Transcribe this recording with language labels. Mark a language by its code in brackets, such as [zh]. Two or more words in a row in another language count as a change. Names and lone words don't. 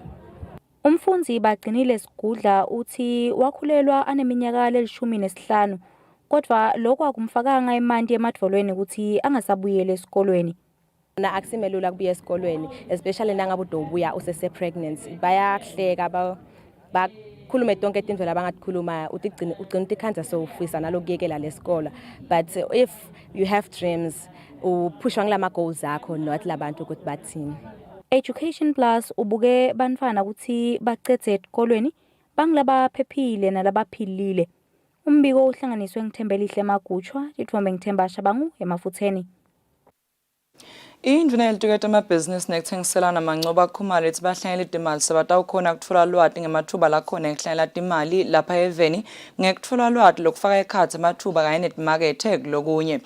[ss] Umfundzi bagcinile Sigudla uthi wakhulelwa aneminyaka leli-15 kodwa lokho akumfakanga imanti emadvolweni ukuthi angasabuyele esikolweni. Akusimelula kubuya esikolweni especially nangabe ubuya usese pregnancy bayahleka ukhulume tonke tintfo labangakhuluma ugcina utikhanza sowufisa nalokuyekela lesikole. [en] But if you have dreams [ss] uphushwa ngilama goals akho not labantu ukuthi bathini. Education Plus ubuke bantfwana ukuthi bacedze esikolweni bangilaba phephile nalabaphilile. Umbiko uhlanganiswe ngithembelihle Magutshwa, Tithombe Ngithemba Shabangu emafutheni. Indvuna yelituketa amabhizinisi nekuthengiselana mancoba akhumalo ethi bahlangela itimali sebatawukhona kutfola lwati ngemathuba lakhona ekuhlangela timali lapha eveni ngekutfola lwati lokufaka ekhatsi amathuba kanye netimakethe kulokunye.